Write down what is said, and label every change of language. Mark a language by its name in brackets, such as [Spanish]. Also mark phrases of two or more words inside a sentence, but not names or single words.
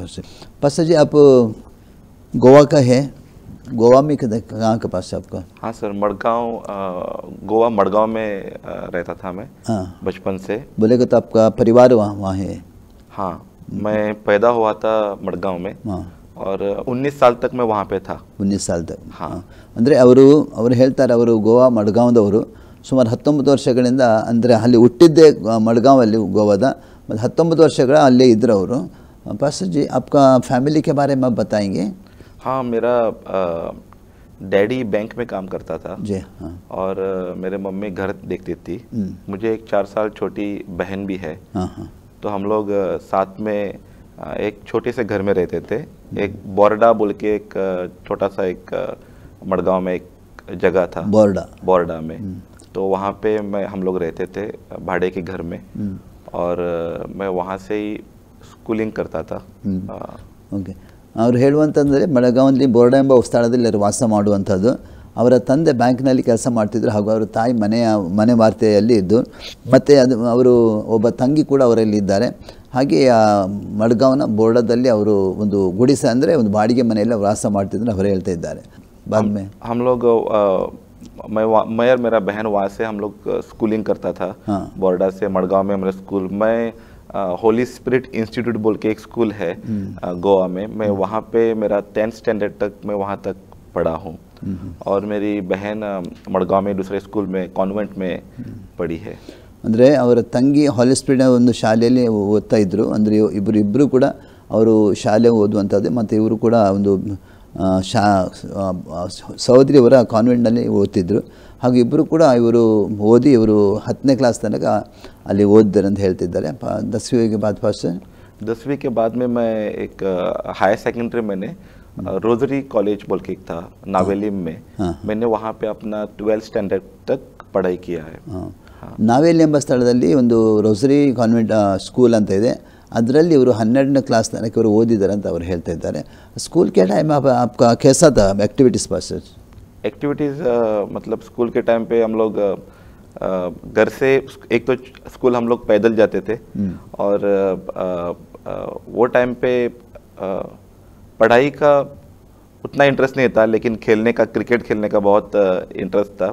[Hindi] पास्टर जी, आप गोवा का है, गोवा में कहाँ के पास है आपका? हाँ सर, मड़गांव, गोवा मड़गांव में रहता था मैं। हाँ, बचपन से। बोलेगा तो आपका परिवार वहाँ है? हाँ, मैं पैदा हुआ था मड़गांव में। हाँ, और 19 साल तक मैं वहाँ पे था। 19 साल तक? हाँ। [Kannada] ಅಂದರೆ ಅವರು ಹೇಳ್ತಾರೆ, ಅವರು ಗೋವಾ ಮಡ್ಗಾಂವದವರು. ಸುಮಾರು 19 ವರ್ಷಗಳಿಂದ, ಅಂದರೆ ಅಲ್ಲಿ ಹುಟ್ಟಿದ್ದೇ ಮಡ್ಗಾಂವಲ್ಲಿ ಗೋವಾದ, ಮತ್ತು 19 ವರ್ಷಗಳ ಅಲ್ಲೇ ಇದ್ದರು ಅವರು. [Hindi] पास्टर जी, आपका फैमिली के बारे में आप बताएंगे? हाँ, मेरा डैडी बैंक में काम करता था जी। हाँ। और मेरे मम्मी घर देखती थी। मुझे एक 4 साल छोटी बहन भी है। हाँ हाँ। तो हम लोग साथ में एक छोटे से घर में रहते थे। एक बोरडा बोल के एक छोटा सा एक मड़गांव में एक जगह था, बोरडा में। तो वहाँ पे हम लोग रहते थे भाड़े के घर में, और मैं वहाँ से ही स्कूलिंग करता था। [Kannada] ಓಕೆ, ಅವರು ಹೇಳುವಂತಂದರೆ ಮಡಗಾಂವಲ್ಲಿ ಬೋರ್ಡ ಎಂಬ ಸ್ಥಳದಲ್ಲಿ ಅವರು ವಾಸ ಮಾಡುವಂಥದ್ದು. ಅವರ ತಂದೆ ಬ್ಯಾಂಕ್ನಲ್ಲಿ ಕೆಲಸ ಮಾಡ್ತಿದ್ರು, ಹಾಗೂ ಅವರ ತಾಯಿ ಮನೆ ವಾರ್ತೆಯಲ್ಲಿ ಇದ್ದು, ಮತ್ತು ಅವರು ಒಬ್ಬ ತಂಗಿ ಕೂಡ ಅವರಲ್ಲಿ ಇದ್ದಾರೆ. ಹಾಗೆ ಮಡ್ಗಾಂವ್ನ ಬೋರ್ಡದಲ್ಲಿ ಅವರು ಒಂದು ಗುಡಿಸ ಅಂದರೆ ಒಂದು ಬಾಡಿಗೆ ಮನೆಯಲ್ಲಿ ವಾಸ ಮಾಡ್ತಿದ್ರು ಅವರು ಹೇಳ್ತಾ ಇದ್ದಾರೆ. [Hindi] बाद में हम लोग मैं और मेरा बहन वहाँ से हम लोग स्कूलिंग करता था। हाँ। बोरडा से मड़गांव में हमारा स्कूल, मैं होली स्पिरिट इंस्टीट्यूट बोल के एक स्कूल है गोवा में, मैं वहाँ पे मेरा 10th स्टैंडर्ड तक मैं वहाँ तक पढ़ा हूँ। और मेरी बहन मड़गांव में दूसरे स्कूल में कॉन्वेंट में पढ़ी है। [Kannada] ಅಂದರೆ ಅವರ ತಂಗಿ ಹೋಲಿ ಸ್ಪಿರಿಟ್ ಒಂದು ಶಾಲೆಯಲ್ಲಿ ಓದ್ತಾ ಇದ್ದರು. ಅಂದರೆ ಇಬ್ಬರು ಕೂಡ ಅವರು ಶಾಲೆ ಓದುವಂಥದ್ದು, ಮತ್ತು ಇವರು ಕೂಡ ಒಂದು ಸಹೋದರಿಯವರ ಕಾನ್ವೆಂಟ್ನಲ್ಲಿ ಓದ್ತಿದ್ರು. ಹಾಗೂ ಇಬ್ಬರು ಕೂಡ ಇವರು ಓದಿ ಇವರು 10ನೇ ಕ್ಲಾಸ್ ತನಕ ಅಲ್ಲಿ ಓದಿದ್ದಾರೆ ಅಂತ ಹೇಳ್ತಿದ್ದಾರೆ. [Hindi] 10वीं के बाद फर्स्ट 10वीं के बाद में मैं एक [English] higher secondary [Hindi] मैंने रोजरी कॉलेज बोल के एक था नावेली में। मैंने वहाँ पे अपना 12th स्टैंडर्ड तक पढ़ाई किया है। [Kannada] ನಾವೇಲಿ ಎಂಬ ಸ್ಥಳದಲ್ಲಿ ಒಂದು ರೋಸರಿ ಕಾನ್ವೆಂಟ್ ಸ್ಕೂಲ್ ಅಂತ ಇದೆ, ಅದರಲ್ಲಿ ಇವರು 12ನೇ ಕ್ಲಾಸ್ ತನಕ ಇವರು ಓದಿದ್ದಾರೆ ಅಂತ ಅವರು ಹೇಳ್ತಾ ಇದ್ದಾರೆ. [Hindi] ಸ್ಕೂಲ್ के टाइम आपका कैसा था एक्टिविटीज़? पास्टर, एक्टिविटीज़ मतलब स्कूल के टाइम पे हम लोग घर से, एक तो स्कूल हम लोग पैदल जाते थे, और वो टाइम पे पढ़ाई का उतना इंटरेस्ट नहीं था, लेकिन खेलने का, क्रिकेट खेलने का बहुत इंटरेस्ट था।